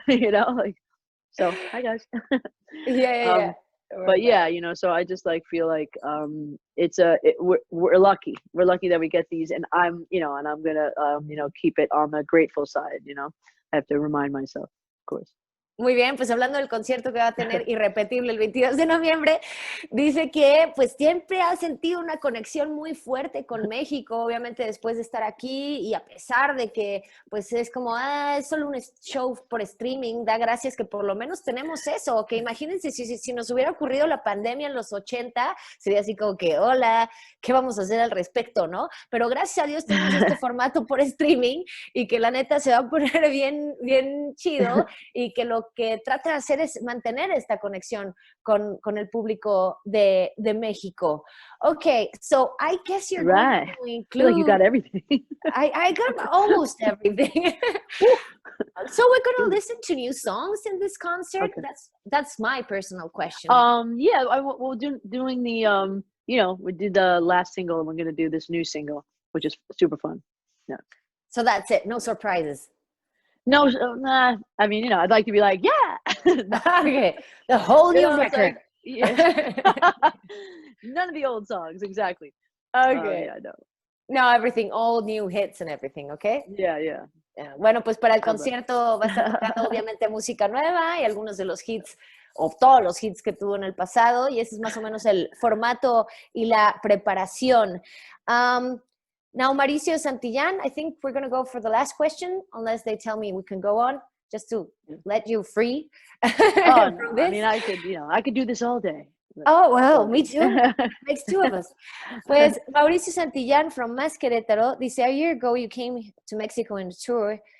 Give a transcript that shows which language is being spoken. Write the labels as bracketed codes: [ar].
[en] You know, like, so hi guys. Yeah. But yeah, you know, so I just like feel like we're lucky. We're lucky that we get these, and I'm, you know, and I'm gonna you know, keep it on the grateful side. You know, I have to remind myself, of course. [es] Muy bien, pues hablando del concierto que va a tener irrepetible el 22 de noviembre, dice que pues siempre ha sentido una conexión muy fuerte con México, obviamente después de estar aquí, y a pesar de que pues es como, es solo un show por streaming, da gracias que por lo menos tenemos eso, que imagínense si nos hubiera ocurrido la pandemia en los 80, sería así como que, hola, ¿qué vamos a hacer al respecto, no? Pero gracias a Dios tenemos este formato por streaming, y que la neta se va a poner bien, bien chido, y que lo que trata de hacer es mantener esta conexión con el público de México. [en] Okay, so I guess you're going to include... I feel like you got everything. I got almost everything. So we're going to listen to new songs in this concert? Okay. That's my personal question. Yeah, we're doing the, you know, we did the last single, and we're going to do this new single, which is super fun. Yeah. So that's it, no surprises. No, nah. I mean, you know, I'd like to be like, yeah. Okay, the whole new record. Like, yeah. None of the old songs, exactly. Okay. Yeah, no. No, everything, all new hits and everything, okay? Yeah. [es] Bueno, pues para el concierto va a estar tocando obviamente música nueva y algunos de los hits, o todos los hits que tuvo en el pasado, y ese es más o menos el formato y la preparación. [en] Now, Mauricio Santillán, I think we're going to go for the last question, unless they tell me we can go on, just to let you free. Oh, no. I mean, I could do this all day. Oh, well, me too. Makes two of us. Pues Mauricio Santillán from Más Querétaro dice, a year ago you came to Mexico on a tour.